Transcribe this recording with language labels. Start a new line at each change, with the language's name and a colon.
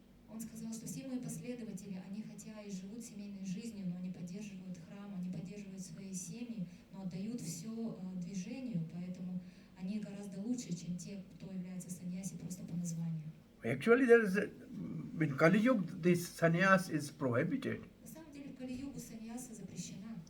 Russian: Он сказал, что все мои последователи, они хотя и живут семейной жизнью, но они поддерживают храм, они поддерживают свои семьи, но отдают все движению, поэтому они гораздо лучше, чем те, кто является саньяси просто по названию.
English: Actually, in Kali Yuga, this sannyas is prohibited.
Russian: На самом деле в Кали-югу саньяса запрещена.